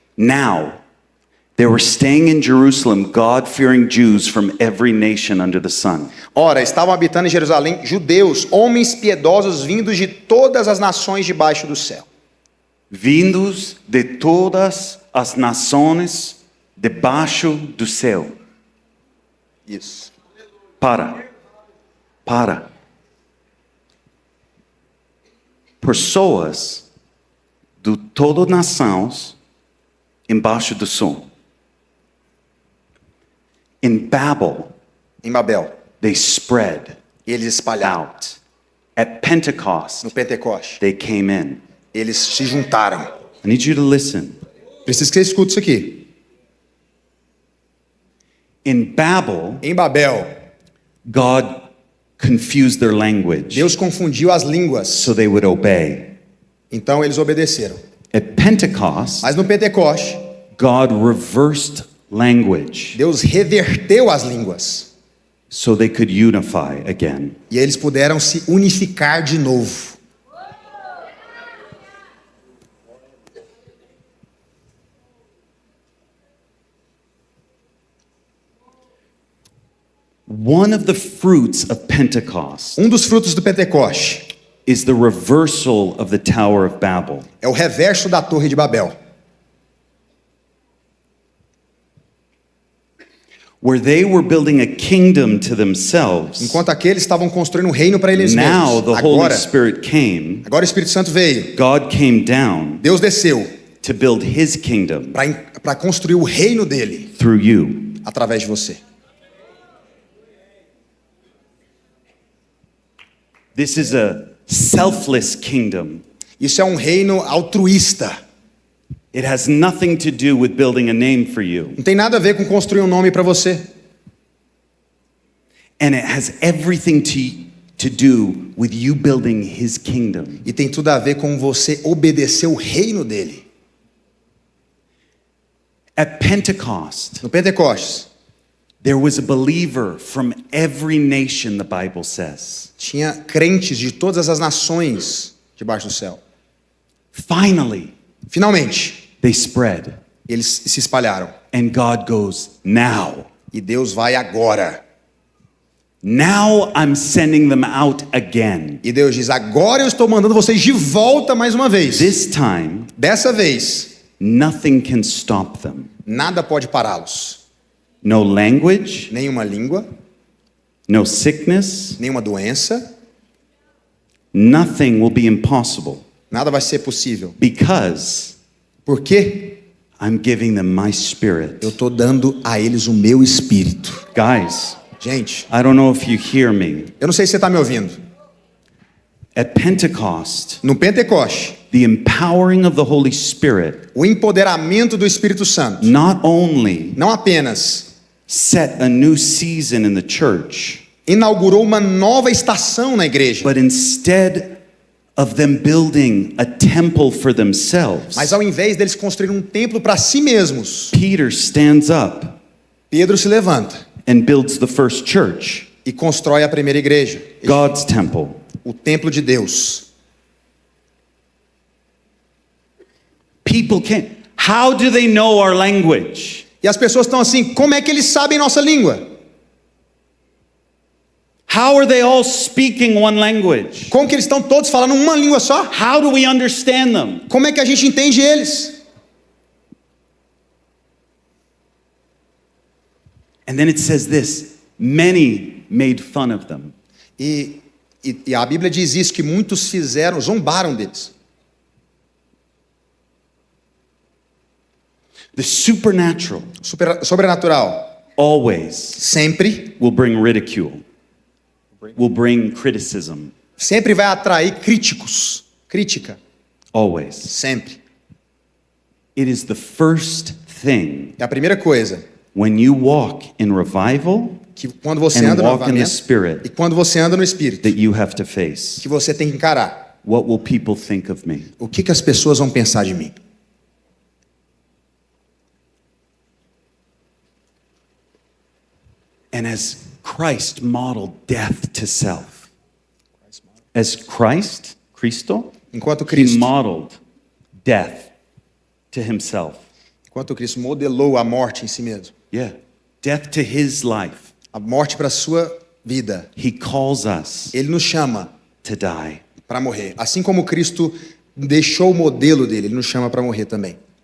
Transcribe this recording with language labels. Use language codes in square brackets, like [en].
[en] Now, there were staying in Jerusalem God-fearing Jews from every nation under the sun. [pt] Ora, estavam habitando em Jerusalém judeus, homens piedosos vindos de todas as nações debaixo do céu. Vindos de todas as nações debaixo do céu. Isso. Para. Pessoas de todas as nações embaixo do sol. [en] In Babel, [pt] Em Babel. [en] they spread [pt] Eles espalharam. [en] out. At Pentecost, [pt] No Pentecoste. [en] they came in. [pt] Eles se juntaram. [en] I need you to listen. [pt] Preciso que você escute isso aqui. [en] In Babel, [pt] Em Babel, [en] God confused their language [pt] Deus confundiu as línguas. [en] so they would obey. [pt] Então eles obedeceram. [en] At Pentecost, [pt] Mas no Pentecoste, [en] God reversed language [pt] Deus reverteu as línguas. [en] so they could unify again. [pt] E eles puderam se unificar de novo. [en] One of the fruits of Pentecost [pt] Dos frutos do Pentecoste [en] is the reversal of the Tower of Babel. [pt] é o reverso da Torre de Babel. [en] Where they were building a kingdom to themselves, [pt] Enquanto aqueles estavam construindo um reino para eles [en] now [pt] mesmos. [en] the Holy [pt] Agora [en] Spirit came, [pt] o Espírito Santo veio. [en] God came down [pt] Deus desceu [en] to build his kingdom [pt] para construir o reino dele [en] through you. [pt] através de você. [en] This is a selfless kingdom. [pt] Isso é um reino altruísta. [en] It has nothing to do with building a name for you. [pt] Não tem nada a ver com construir um nome para você. [en] And it has everything to do with you building his kingdom. [pt] E tem tudo a ver com você obedecer o reino dele. [en] At Pentecost, [pt] No Pentecostes, [en] there was a believer from every nation, the Bible says. [pt] tinha crentes de todas as nações debaixo do céu. [en] Finally, [pt] Finalmente, [en] they spread. [pt] eles se espalharam. [en] And God goes, now. [pt] E Deus vai agora. [en] Now I'm sending them out again. [pt] E Deus diz: agora eu estou mandando vocês de volta mais uma vez. [en] This time, [pt] Dessa vez, [en] nothing can stop them. [pt] nada pode pará-los. [en] No language, [pt] Nenhuma língua, [en] no sickness, [pt] nenhuma doença, [en] nothing will be impossible [pt] nada vai ser possível. [en] because [pt] Por quê? [en] I'm giving them my spirit. [pt] Eu estou dando a eles o meu espírito. [en] Guys, [pt] Gente, [en] I don't know if you hear me. [pt] eu não sei se você está me ouvindo. [en] At Pentecost, [pt] No Pentecoste, [en] the empowering of the Holy Spirit [pt] o empoderamento do Espírito Santo [en] not only [pt] não apenas [en] set a new season in the church, [pt] inaugurou uma nova estação na igreja, [en] but instead of them building a temple for themselves, [pt] mas ao invés deles construírem um templo para si mesmos, [en] Peter stands up [pt] Pedro se levanta [en] and builds the first church, [pt] e constrói a primeira igreja, [en] God's temple. [pt] o templo de Deus. [en] People can't. How do they know our language? [pt] E as pessoas estão assim: como é que eles sabem nossa língua? [en] How are they all speaking one language? [pt] Como que eles estão todos falando uma língua só? [en] How do we understand them? [pt] Como é que a gente entende eles? [en] And then it says this, many made fun of them. [pt] E a Bíblia diz isso, que muitos zombaram deles. [en] The supernatural [pt] Sobrenatural [en] always [pt] sempre [en] will bring ridicule, will bring criticism. [pt] vai atrair críticos, Crítica, [en] always. [pt] sempre. [en] It is the first thing [pt] É a primeira coisa [en] when you walk in revival [pt] que quando você [en] and [pt] anda no [en] walk in the [pt] avivamento e [en] Spirit [pt] quando você anda no Espírito, [en] that you have to face. [pt] que você tem que encarar. [en] What will people think of me? [pt] O que as pessoas vão pensar de mim? [en] And as Christ modeled death to self, [pt] as Cristo, Enquanto [en] he [pt] Cristo, [en] modeled death to himself. [pt] enquanto Cristo modelou a morte em si mesmo, [en] Yeah. Death to his life. [pt] a morte para a sua vida, [en] He calls us [pt] ele nos chama [en] to die. [pt] para morrer. Assim como Cristo deixou o modelo dele, ele nos chama para morrer também,